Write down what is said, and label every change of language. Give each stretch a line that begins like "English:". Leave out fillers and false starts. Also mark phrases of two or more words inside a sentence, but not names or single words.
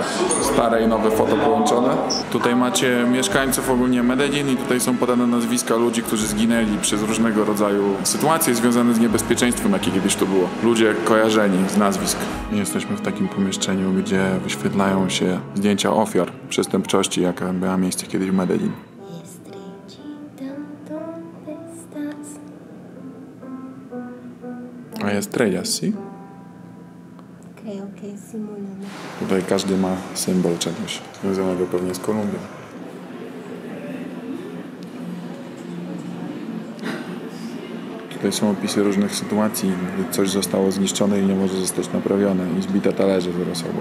Polish: Stare i nowe foto połączone. Tutaj macie mieszkańców ogólnie Medellin i tutaj są podane nazwiska ludzi, którzy zginęli przez różnego rodzaju sytuacje związane z niebezpieczeństwem, jakie kiedyś tu było. Ludzie kojarzeni z nazwisk. Jesteśmy w takim pomieszczeniu, gdzie wyświetlają się zdjęcia ofiar przestępczości, jaka miała miejsce kiedyś w Medellin.
Spanish: A estrellas, ¿sí? Creo que es simulando.
Polish: Tutaj każdy ma symbol czegoś związanego pewnie z Kolumbią. Tutaj są opisy różnych sytuacji, gdy coś zostało zniszczone i nie może zostać naprawione i zbite talerze zaraz obok.